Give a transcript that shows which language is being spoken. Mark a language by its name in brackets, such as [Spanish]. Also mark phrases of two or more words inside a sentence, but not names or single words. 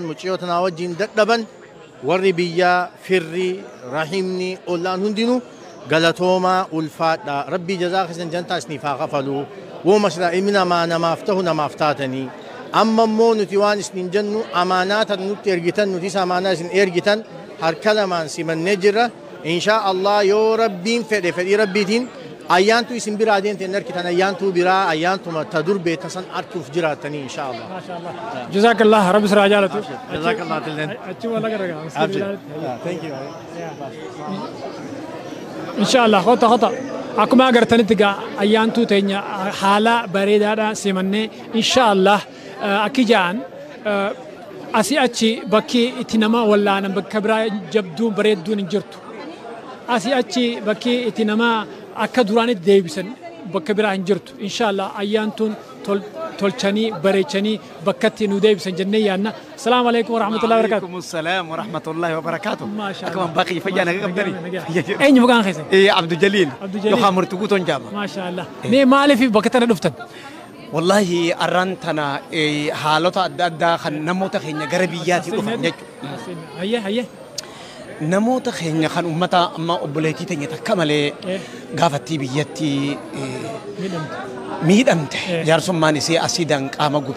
[Oromo] mucayyoo tana wajjin dadhaban warri biyyaa firri rahimni ollaan hundinuu galatoomaa ulfaadha rabbii jazaa keessan jantaa isiniif haa kafalu wooma silaa ilmi namaa namaaf ta'u namaaf taatanii amma immoo nuti waan isiniin jennu amaanaata nutti ergitan nutis amaanaa isin ergitan harka lamaan simannee jirra [Arabic] إن شاء الله [Oromo] yoo rabbiin fedhe fedhii rabbiitiin ayyaantu isin biraa deemteen arkitan ayyaantu biraa ayyaantuma ta durbee tasan arkuuf jiraatanii [Arabic] إن شاء الله. [Oromo] Maashaallah. Jazakallah rabbi siraa jaalatu. Jazakallah tilleen. Achi wala garagaa. [English] Thank you. [Oromo] Inshallah hota akkuma agartanitti gaa ayyaantuu teenya haala bareedaadhaan simannee inshallah akki ja'an asii achi bakki itti nama wallaanan bakka biraa jabduun bareedduun hin jirtu. Asii achi bakki itti nama akka duraanitti deebisan bakka biraa hin jirtu. Inshallah ayyaantuun tolchanii bareechanii bakkatti nu deebisan jennee yaadna. [Arabic] السلام عليكم ورحمة الله وبركاته. وعليكم السلام ورحمة الله وبركاته. [Oromo] Akkuma baqii fayyana qabdani. Eenyu maqaan keessan? Abdul Jalil. Yookaan murtuquu ton jaama. Maashaallah. Mee maaliif bakka tana dhuftan? Wallahi arran tana haalota adda addaa kan namoota keenya gara biyyaatti dhufan jechuudha. Hayye. Namoota keenya kan ummata amma obboleettii teenya takka malee gaafattii biyyatti miidhamte jaarsummaan isii asiidhaan qaama gube.